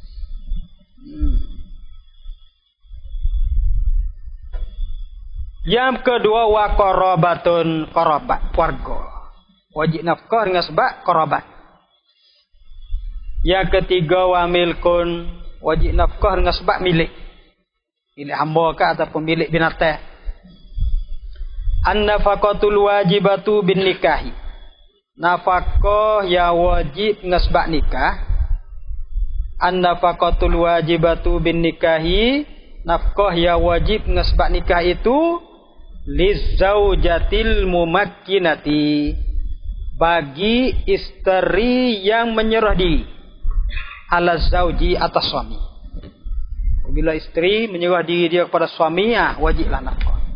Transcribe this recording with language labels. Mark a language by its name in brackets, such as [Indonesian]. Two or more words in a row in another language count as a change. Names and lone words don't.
[Malay] Yang kedua [Arabic] وقرابة, [Malay] qarabat, keluarga. Wajib nafkah dengan sebab qarabat. Yang ketiga [Arabic] وملك, [Malay] wajib nafkah dengan sebab milik. Milik hamba ke ataupun milik binatang. [Arabic] النفقة الواجبة بالنكاح, [Malay] nafkah yang wajib dengan sebab nikah. [Arabic] النفقة الواجبة بالنكاح, [Malay] nafkah yang wajib dengan sebab nikah itu [Arabic] للزوجة الممكنة, [Malay] bagi isteri yang menyerah diri, [Arabic] على الزوج [Malay] atas suami. Bila isteri menyerah diri dia kepada suami, wajiblah nafkah.